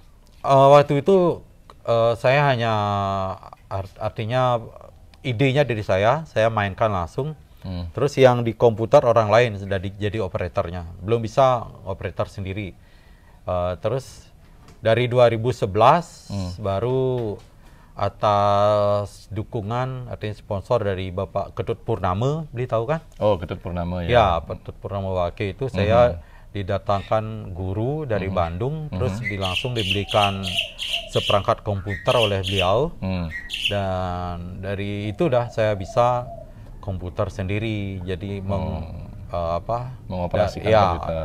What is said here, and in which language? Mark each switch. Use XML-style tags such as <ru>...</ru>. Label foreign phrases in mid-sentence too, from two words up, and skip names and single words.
<id>Waktu itu saya hanya artinya idenya dari saya mainkan langsung. Terus yang di komputer orang lain sudah jadi operatornya, belum bisa operator sendiri. Terus dari 2011 baru atas dukungan artinya sponsor dari Bapak Ketut Purnama, beli tahu kan? Oh, Ketut Purnama ya. Ya, Ketut Purnama Wake itu saya didatangkan guru dari Bandung, terus langsung dibelikan seperangkat komputer oleh beliau. Dan dari itu saya bisa komputer sendiri, jadi mengoperasikan komputer.</id>